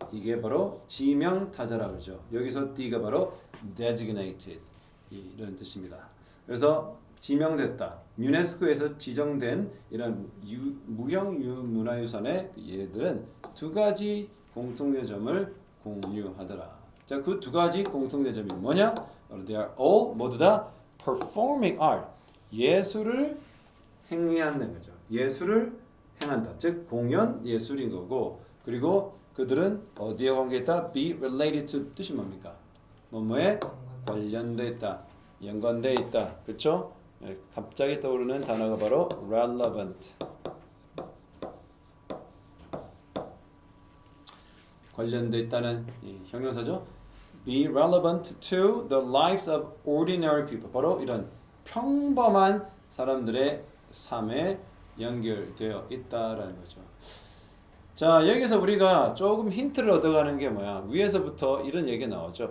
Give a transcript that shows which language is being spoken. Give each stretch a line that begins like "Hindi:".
Korean: 이게 바로 지명타자라고 그러죠. 여기서 D가 바로 designated 이런 뜻입니다. 그래서 지명됐다. 유네스코에서 지정된 이런 무형 문화유산의 얘들은 두 가지 공통된 점을 공유하더라. 자, 그 두 가지 공통된 점이 뭐냐?
English: They are all
Korean: 모두 다
English: performing art.
Korean: 예술을 행위하는 거죠. 예술을 행한다. 즉 공연 예술인 거고 그리고 그들은 어디에 관계있다? be related to 뜻이 뭡니까? 뭐뭐에 관련돼 있다. 연관돼 있다. 그렇죠? 갑자기 떠오르는 단어가 바로 relevant. 관련돼 있다는 형용사죠.
English: Be relevant to the lives of ordinary people.
Korean: 바로 이런 평범한 사람들의 삶에 연결되어 있다라는 거죠. 자, 여기서 우리가 조금 힌트를 얻어가는 게 뭐야? 위에서부터 이런 얘기 나오죠.